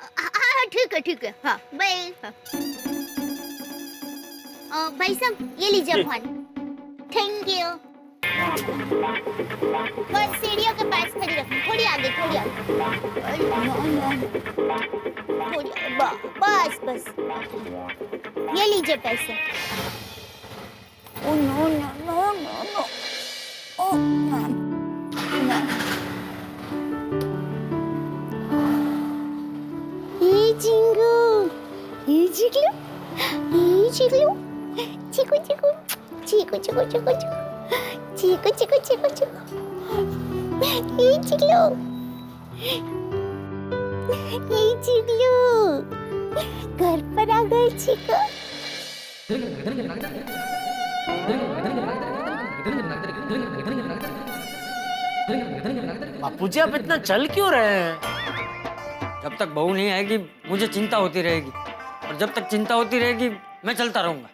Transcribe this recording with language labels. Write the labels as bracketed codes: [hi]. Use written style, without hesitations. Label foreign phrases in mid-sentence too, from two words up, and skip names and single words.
[hi] ठीक है हाँ बाय। भाई साहब ये लीजिए फोन। [en] thank you. [hi] बस सीढ़ियों के पास खड़ी रखना, थोड़ी आगे थोड़ी आगे। बस ये लीजिए पैसे। [en] Oh no no no no no! Oh no no! Hey Jingu, hey Jiglu, hey Jiglu, Chiku Chiku, Chiku Chiku Chiku Chiku, Chiku Chiku Chiku Chiku, hey Jiglu, hey Jiglu, [hi] घर पर आ गई चिको। बापूजी आप इतना चल क्यों रहे हैं? जब तक बहू नहीं आएगी मुझे चिंता होती रहेगी, और जब तक चिंता होती रहेगी मैं चलता रहूंगा।